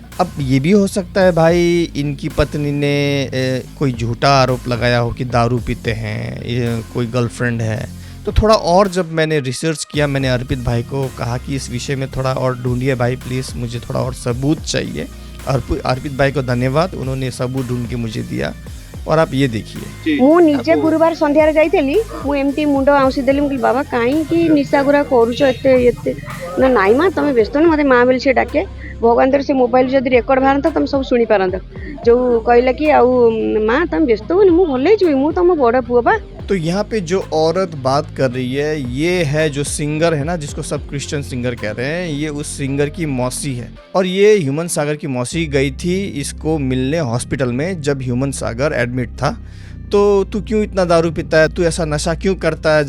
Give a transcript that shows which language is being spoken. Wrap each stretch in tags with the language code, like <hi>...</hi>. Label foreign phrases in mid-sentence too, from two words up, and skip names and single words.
<hi>अब ये भी हो सकता है भाई इनकी पत्नी ने कोई झूठा आरोप लगाया हो कि दारू पीते हैं, कोई गर्लफ्रेंड है। तो थोड़ा और जब मैंने रिसर्च किया, मैंने अर्पित भाई को कहा कि इस विषय में थोड़ा और ढूंढिए भाई प्लीज़, मुझे थोड़ा और सबूत चाहिए। अर्पित भाई को धन्यवाद, उन्होंने सबूत ढूंढ के मुझे दिया और आप ये देखिए।</hi> <or>ମୁଁ ନିଜେ ଗୁରୁବାର ସନ୍ଧ୍ୟାରେ ଯାଇଥିଲି, ମୁଁ ଏମିତି ମୁଣ୍ଡ ଆଉଁସି ଦେଲି। ମୁଁ କହିଲି ବାବା କାହିଁକି ନିଶା ଗୁରା କରୁଛ ଏତେ ଏତେ? ନା ନାଇଁ ମା ତମେ ବ୍ୟସ୍ତ ନୁହଁ, ମୋତେ ମା ବୋଲି ସେ ଡାକେ। ଭଗବାନ ତର ସେ ମୋବାଇଲ ଯଦି ରେକର୍ଡ ବାହାରନ୍ତା ତମେ ସବୁ ଶୁଣିପାରନ୍ତ। ଯୋଉ କହିଲା କି ଆଉ ମା ତମେ ବ୍ୟସ୍ତ ହୁଅନି, ମୁଁ ଭଲ ହେଇଯିବି, ମୁଁ ତମ ବଡ ପୁଅ ବା।</or> <hi>तो यहाँ पे जो औरत बात कर रही है ये है जो सिंगर है ना, जिसको सब</hi> <en>Christian singer</en> <hi>कह रहे हैं, ये उस सिंगर की मौसी है। और ये ह्यूमन सागर की मौसी गई थी इसको मिलने हॉस्पिटल में जब ह्यूमन सागर एडमिट था। तो तू क्यों इतना दारू पीता है, तू ऐसा नशा क्यों करता है?</hi>